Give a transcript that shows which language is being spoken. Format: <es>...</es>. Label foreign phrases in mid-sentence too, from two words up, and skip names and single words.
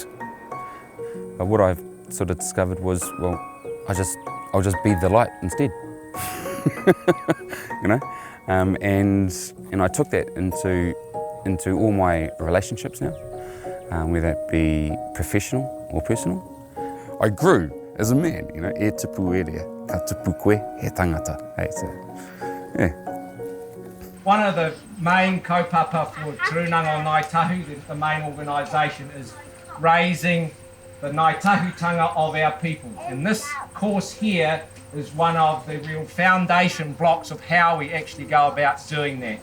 <en>But what I've sort of discovered was, well, I'll just be the light instead. And I took that into all my relationships now, whether it be professional or personal. I grew as a man,</en> <mi>e tupu e rea, ka tupu koe he tangata.</mi> <en>Hey, so, yeah. One of the main kaupapa for Turunanga o Ngāi Tahu, the main organisation, is raising the Ngāi Tahutanga of our people. And this course here is one of the real foundation blocks of how we actually go about doing that.</en>